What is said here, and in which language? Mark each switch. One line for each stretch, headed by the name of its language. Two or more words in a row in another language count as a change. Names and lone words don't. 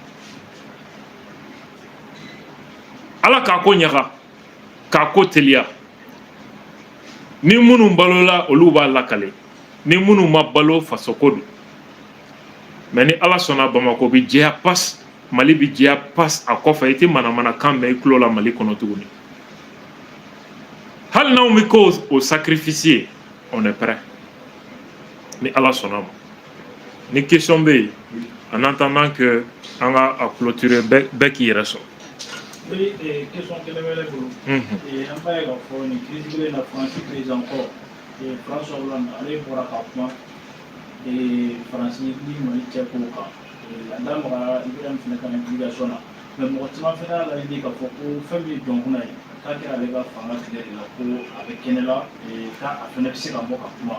Bambara: Ala k'a ko ɲaga k'a ko teliya, ni minnu balola olu b'a lakale, ni minnu ma balo fasoko don, mais ni Ala sɔnna Bamako bi jɛya pas, Mali bi jɛya pas a kɔfɛ, i tɛ manamanakan mɛn i tulo la Mali kɔnɔ tuguni. Hali n'anw bɛ k'o sacrifier,
French: on est prêt
Bambara: ni Ala sɔnna ma. Ni question bɛ yen
French: en attendant que
Bambara: an ka a clôturer bɛɛ k'i yɛrɛ sɔrɔ. Oui, question kelen bɛ ne bolo. An b'a ye k'a fɔ nin crise kelen na Faransi président kɔrɔ François Hollande ale bɔra ka kuma Faransi ni Mali cɛ kow kan. A da magara Ibrahim fana ka implication na, mais mɔgɔ caman fana y'a laɲini k'a fɔ ko fɛn min ye jɔnkunna ye k'a kɛra ale ka fanga tigɛ de la, ko a bɛ kɛnɛ la k'a fana bɛ se ka bɔ ka kuma.